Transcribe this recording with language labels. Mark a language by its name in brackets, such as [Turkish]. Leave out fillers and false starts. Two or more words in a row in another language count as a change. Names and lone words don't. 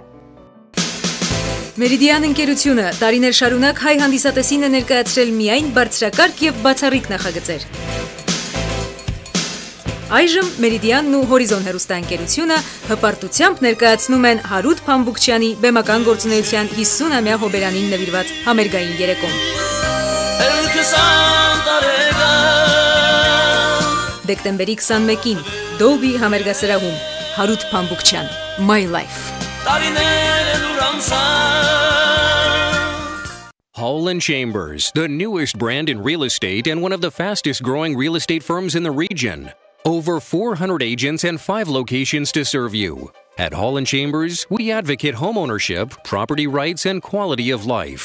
[Armenian] Մերիդիան ընկերությունը տարիներ շարունակ հայ հանդիսատեսին է ներկայացրել միայն բարձրակարգ եւ բացառիկ նախագծեր։ Այժմ Մերիդիանն ու Հորիզոն հեռուստաընկերությունը հպարտությամբ ներկայացնում են Հարութ Փամբուկչյանի բեմական գործունեության 50-ամյա հոբերանին նվիրված համերգային երեկոն։ Դեկտեմբերի 21-ին Դոլբի համերգասրահում Հարութ Փամբուկչյան My Life։ [English] Hall & Chambers, the newest brand in real estate and one of the fastest growing real estate firms in the region. Over 400 agents and 5 locations to serve you. At Hall & Chambers, we advocate homeownership, property rights, and quality of life.